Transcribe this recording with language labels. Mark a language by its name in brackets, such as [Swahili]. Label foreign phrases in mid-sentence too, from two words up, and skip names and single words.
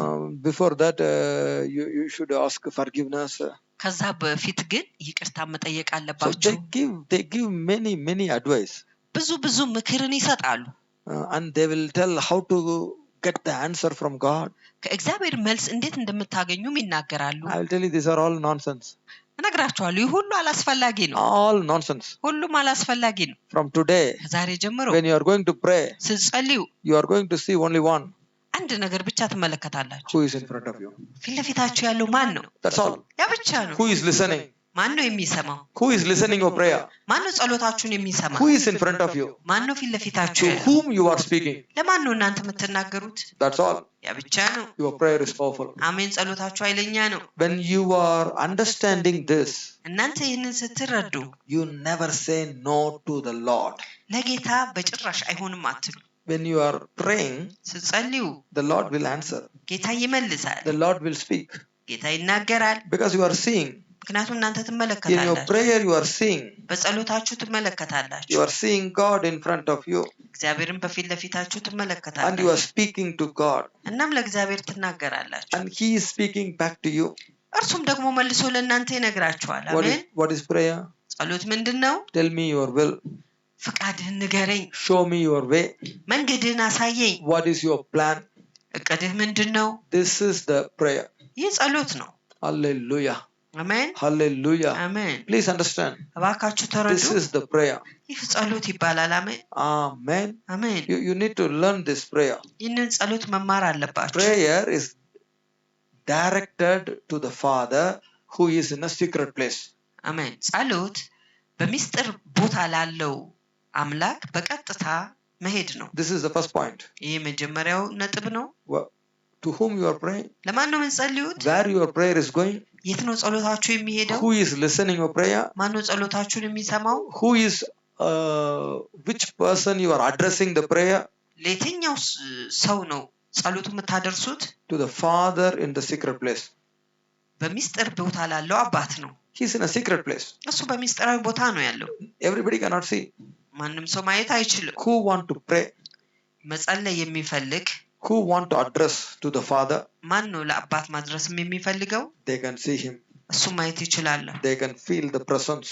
[English] Before that you should ask forgiveness. [Amharic] ከዛ በፊት ግን ይቅርታ መጠየቅ So አለባችሁ። [English] they give many advice. [Amharic] ብዙ ምክርን ይሰጣሉ። [English] And they will tell how to get the answer from God. [Amharic] ከእግዚአብሔር መልስ እንዴት እንደምታገኙም ይናገራሉ። [English] I will tell you, these are all nonsense. [Amharic] እነግራችኋለሁ፣ ይህ ሁሉ አላስፈላጊ ነው። [English] All nonsense. [Amharic] ሁሉም አላስፈላጊ ነው። [English] From today, [Amharic] ዛሬ ጀምሮ [English] when you are going to pray, [Amharic] ስትጸልዩ [English] you are going to see only one. [Amharic] አንድ ነገር ብቻ ትመለከታላችሁ። [English] Who is in front of you? [Amharic] ፊት ለፊታችሁ ያለው ማን ነው? [English] That's all. [Amharic] ያ ብቻ ነው። [English] Who is listening? [Amharic] ማን ነው የሚሰማው? [English] Who is listening your prayer? [Amharic] ማን ነው ጸሎታችሁን የሚሰማው? [English] Who is in front of you? [Amharic] ማን ነው ፊት ለፊታችሁ To ያለው? [English] whom you are speaking? [Amharic] ለማን ነው እናንተ የምትናገሩት? [English] That's all. [Amharic] ያ ብቻ ነው። [English] Your prayer is powerful. [Amharic] አሜን። ጸሎታችሁ ኃይለኛ ነው። [English] When you are understanding this, [Amharic] እናንተ ይህንን ስትረዱ [English] you never say no to the Lord. [Amharic] ለጌታ በጭራሽ አይሆንም አትሉ። [English] When you are praying, [Amharic] ስትጸልዩ [English] the Lord will answer. [Amharic] ጌታ ይመልሳል። [English] The Lord will speak. [Amharic] ጌታ ይናገራል። [English] Because you are seeing. [Amharic] ምክንያቱም እናንተ [English] In your [Amharic] ትመለከታላችሁ። [English] prayer you are seeing. [Amharic] በጸሎታችሁ You ትመለከታላችሁ። [English] are seeing God in front of you. [Amharic] እግዚአብሔርን በፊት ለፊታችሁ [English] And you [Amharic] ትመለከታላችሁ። [English] are speaking to God. [Amharic] እናም ለእግዚአብሔር ትናገራላችሁ። [English] And He is speaking back to you. [Amharic] እርሱም ደግሞ መልሶ ለእናንተ ይነግራችኋል። አሜን። [English] What is prayer? [Amharic] ጸሎት ምንድን ነው? [English] Tell me your will. [Amharic] ፍቃድህን ንገረኝ፣ [English] Show me your way. [Amharic] መንገድህን አሳየኝ። [English] What is your plan? [Amharic] እቅድህ ምንድን ነው? [English] This is the prayer. [Amharic] ይህ ጸሎት ነው። Hallelujah. አሜን Hallelujah. አሜን። [English] Please understand. [Amharic] እባካችሁ ተረዱ። [English] This is the prayer. [Amharic] ይህ ጸሎት ይባላል። አሜን Amen. አሜን። [English] You need to learn this prayer. [Amharic] ይህንን ጸሎት መማር አለባችሁ። [English] Prayer is directed to the Father who is in a secret place. [Amharic] አሜን። ጸሎት በሚስጥር ቦታ ላለው አምላክ በቀጥታ መሄድ ነው። [English] This is the first point. [Amharic] ይህ መጀመሪያው ነጥብ ነው። [English] To whom you are praying, [Amharic] ለማን ነው የምትጸልዩት? [English] where your prayer is going, [Amharic] የት ነው ጸሎታችሁ የሚሄደው? [English] who is listening your prayer, [Amharic] ማን ነው ጸሎታችሁን የሚሰማው? [English] who is which person you are addressing the prayer. [Amharic] ለየትኛው ሰው ነው ጸሎቱ የምታደርሱት? [English] To the Father in the secret place. [Amharic] በሚስጥር ቦታ ላለው አባት ነው። [English] He's in a secret place. [Amharic] እሱ በሚስጥራዊ ቦታ ነው ያለው። [English] Everybody cannot see. [Amharic] ማንም ሰው ማየት አይችልም። [English] Who want to pray, [Amharic] መጸለይ የሚፈልግ [English] who want to address to the Father, [Amharic] ማን ነው ለአባት ማድረስም የሚፈልገው? [English] they can see him. [Amharic] እሱ ማየት ይችላል። [English] They can feel the presence.